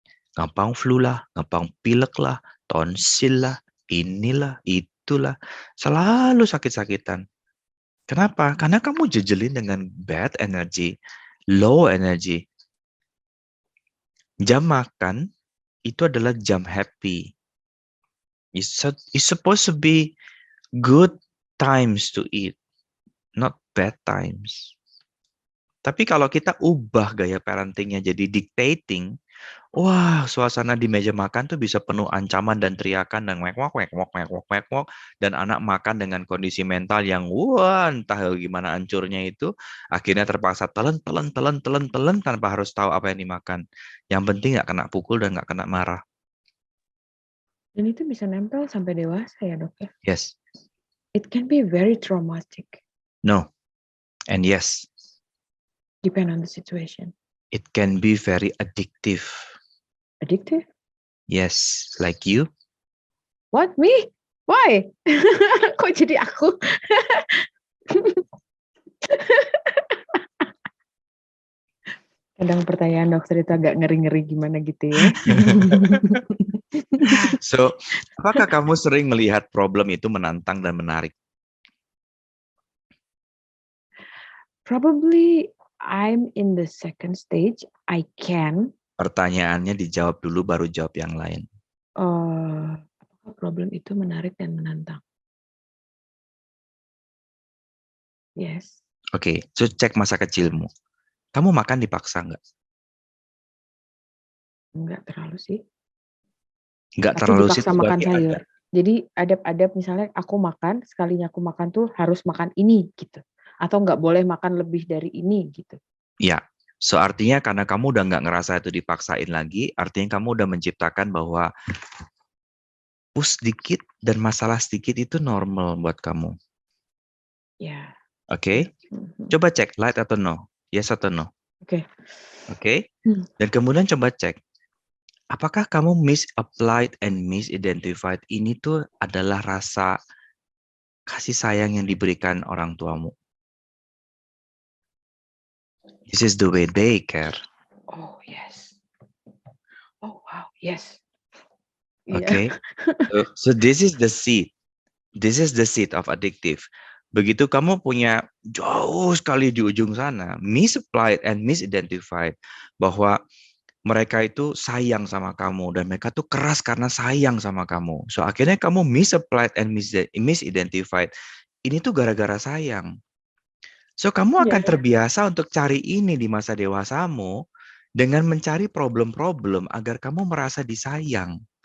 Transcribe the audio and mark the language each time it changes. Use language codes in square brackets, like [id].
[id] Gampang flu lah, gampang pilek lah, tonsil lah, inilah, itulah. Selalu sakit-sakitan. Kenapa? Karena kamu jejelin dengan [en] bad energy, low energy. [id] Jam makan itu adalah jam happy. [en] It's supposed to be good times to eat, not bad times. [id] Tapi kalau kita ubah gaya parentingnya jadi dictating, wah, suasana di meja makan tuh bisa penuh ancaman dan teriakan dan wek-wok, dan anak makan dengan kondisi mental yang wah, entah gimana hancurnya itu, akhirnya terpaksa telan tanpa harus tahu apa yang dimakan. Yang penting nggak kena pukul dan nggak kena marah. Dan itu bisa nempel sampai dewasa ya dok ya? [en] Yes. It can be very traumatic. No. And yes. Depend on the situation. It can be very addictive. Addictive? Yes, like you. What, me? Why? [id] Kok jadi aku? Kadang pertanyaan dokter itu agak ngeri-ngeri gimana gitu ya. So, apakah kamu sering melihat problem itu menantang dan menarik? [en] Probably I'm in the second stage. I can. [id] Pertanyaannya dijawab dulu baru jawab yang lain. Apakah problem itu menarik dan menantang? [en] Yes. [id] Oke, so cek masa kecilmu. Kamu makan dipaksa nggak? Enggak terlalu sih. Nggak Tapi terlalu sih. dipaksa makan sayur. Jadi adab-adab misalnya aku makan, sekalinya aku makan tuh harus makan ini gitu. Atau nggak boleh makan lebih dari ini gitu. Ya, So artinya karena kamu udah nggak ngerasa itu dipaksain lagi, artinya kamu udah menciptakan bahwa push sedikit dan masalah sedikit itu normal buat kamu. Ya. Oke? Coba cek light atau no, yes atau no. Oke. Oke? Dan kemudian coba cek, apakah kamu [en] misapplied and misidentified [id] ini tuh adalah rasa kasih sayang yang diberikan orang tuamu. [en] This is the way they care. Oh, yes. Oh, wow, yes. Okay. So this is the seed. This is the seed of addictive. [id] Begitu kamu punya jauh sekali di ujung sana, [en] misapplied and misidentified, [id] bahwa mereka itu sayang sama kamu dan mereka tuh keras karena sayang sama kamu. [en] So [id] akhirnya kamu [en] misapplied and misidentified. [id] Ini tuh gara-gara sayang. So, kamu akan terbiasa untuk cari ini di masa dewasamu dengan mencari problem-problem agar kamu merasa disayang.